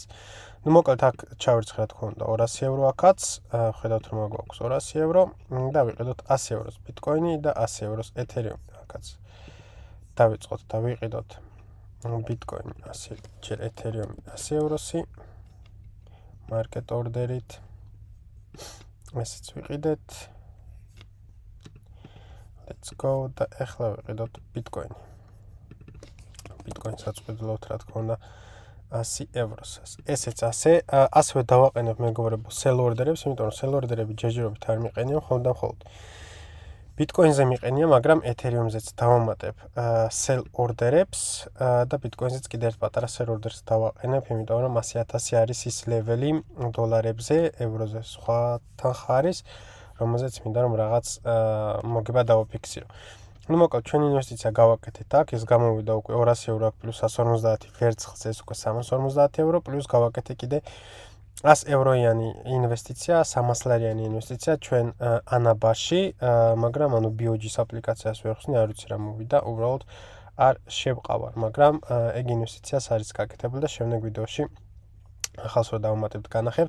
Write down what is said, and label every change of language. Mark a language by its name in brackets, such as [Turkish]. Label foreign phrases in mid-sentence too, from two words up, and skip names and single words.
[Georgian] ნუ მოკლედ აქ ჩავირცხ რა თქმა უნდა €200 აქაც, ხედავთ რომ გვაქვს €200 და ვიყიდოთ €100 ბიტკოინი და €100 ეთერიუმი აქაც. დავიწყოთ და ვიყიდოთ ბიტკოინი 100, ჯერ ეთერიუმი €100, მარკეტ ორდერით. ესეც ვიყიდეთ. [English] Let's go [Georgian] და ახლა ვიყიდოთ ბიტკოინი. ბიტკოინსაც ვყიდულობთ რა თქმა უნდა €100. ესეც ასევე დავაყენებ მეგობრებო [English] sell order-ებს, [Georgian] იმიტომ რომ [English] sell order-ები [Georgian] ჯერჯერობით არ მიყენია მხოლოდ და მხოლოდ. ბიტკოინზე მიყენია, მაგრამ ეთერიუმზეც დავამატებ [English] sell order-ებს [Georgian] და ბიტკოინზეც კიდევ ერთ პატარა [English] sell order-ს [Georgian] დავაყენებ, იმიტომ რომ 100,000 არის ის ლეველი დოლარებზე, ევროზე სხვათან ხარის, რომელზეც მინდა რომ რაღაც მოგება დავაფიქსირო. ნუ მოკლედ ჩვენი ინვესტიცია გავაკეთეთ აქ, ეს გამოვიდა უკვე €200 პლუს 150 ვერცხლს, ეს უკვე €350 პლუს გავაკეთე კიდე €100-იანი ინვესტიცია, $300-ლარიანი ინვესტიცია ჩვენ ანაბაში, მაგრამ ანუ BOG-ს აპლიკაციას ვერ ხსნი, არ ვიცი რა მოვიდა, უბრალოდ არ შევყავარ, მაგრამ ეგ ინვესტიციას არის გაკეთებული და შემდეგ ვიდეოში ახალს რო დავამატებთ განახებთ.